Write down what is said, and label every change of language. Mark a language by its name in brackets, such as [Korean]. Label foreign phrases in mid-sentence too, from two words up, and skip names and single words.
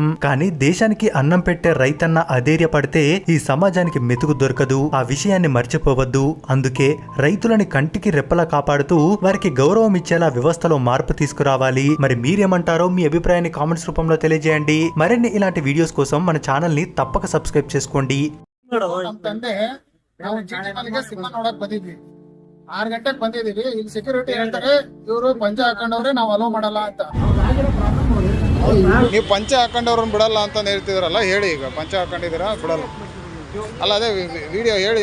[Telugu] కానీ దేశానికి అన్నం పెట్టే రైతన్న అధైర్యపడితే ఈ సమాజానికి మెతుకు దొరకదు. ఆ విషయాన్ని మర్చిపోవద్దు. అందుకే రైతులని కంటికి రెప్పలా కాపాడుతూ వారికి గౌరవం ఇచ్చేలా వ్యవస్థలో మార్పు తీసుకురావాలి. మరి మీరేమంటారో మీ అభిప్రాయాన్ని కామెంట్స్ రూపంలో తెలియజేయండి. మరిన్ని ఇలాంటి వీడియోస్ కోసం మన ఛానల్ ని తప్పక సబ్స్క్రైబ్ చేసుకోండి. [Kannada] ನಾವು ಜಿಟಿ ಮಾಲ್ಗೆ ಸಿನಿಮಾ ನೋಡಕ್ ಬಂದಿದ್ವಿ. 6 ಗಂಟೆಗೆ ಬಂದಿದೀವಿ. ಇಲ್ಲಿ ಸೆಕ್ಯೂರಿಟಿ ಹೇಳ್ತಾರೆ ಇವರು ಪಂಚೆ ಹಾಕೊಂಡವ್ರೆ ನಾವು ಅಲೋ ಮಾಡಲ್ಲ ಅಂತ. ನೀವು ಪಂಚೆ ಹಾಕೊಂಡವ್ರನ್ನ ಬಿಡಲ್ಲ ಅಂತ ಹೇಳ್ತಿದ್ರಲ್ಲ, ಹೇಳಿ. ಈಗ ಪಂಚೆ ಹಾಕೊಂಡಿದ್ದೀರಾ ಬಿಡಲ್ಲ ಅಲ್ಲ, ಅದೇ ವಿಡಿಯೋ ಹೇಳಿ.